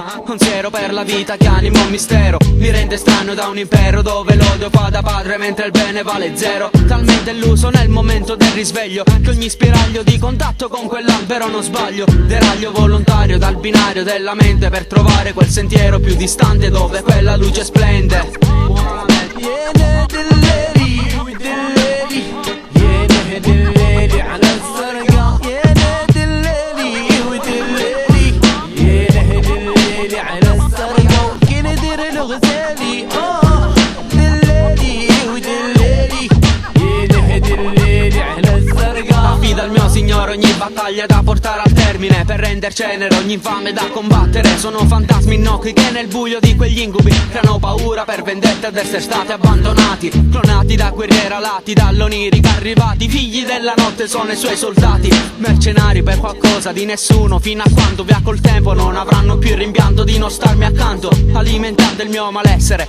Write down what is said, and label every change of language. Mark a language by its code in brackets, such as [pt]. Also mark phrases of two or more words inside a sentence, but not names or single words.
[it] Consiero per la vita che anima un mistero, mi rende strano da un impero dove l'odio fa da padre mentre il bene vale zero. Talmente illuso nel momento del risveglio che ogni spiraglio di contatto con quell'albero non sbaglio. Deraglio volontario dal binario della mente per trovare quel sentiero più distante dove quella luce splende. [ar] يا دلالي ودلالي يا دلالي على السرقة يا دلالي ودلالي يا دلالي على السرقة وكي ندير الغزالي دلالي ودلالي يا دلالي على السرقة. [it] Affida al mio signore ogni battaglia da portare al termine per render cenere ogni infame da combattere. Sono fantasmi innocui che nel buio di quegli incubi creano paura per vendetta ad essere stati abbandonati, clonati da guerrieri alati, dall'onirica arrivati. Figli della notte sono i suoi soldati, mercenari per qualcosa di nessuno, fino a quando via col tempo non avranno più il rimpianto di non starmi accanto, alimentando il mio malessere.